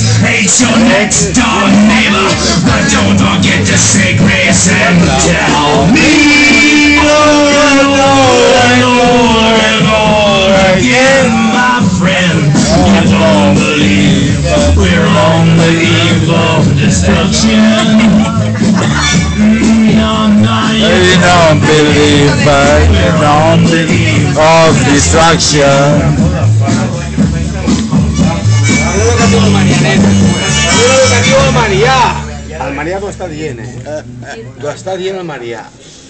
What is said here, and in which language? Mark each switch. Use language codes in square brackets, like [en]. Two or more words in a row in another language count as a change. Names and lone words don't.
[en] Hate your next door neighbor, but don't forget to say grace and tell me over and over again, my friend, you don't believe we're on the eve of destruction. You don't believe, but you're on the eve of destruction. [ca] El Marià t'ho està dient, T'ho està dient el Marià.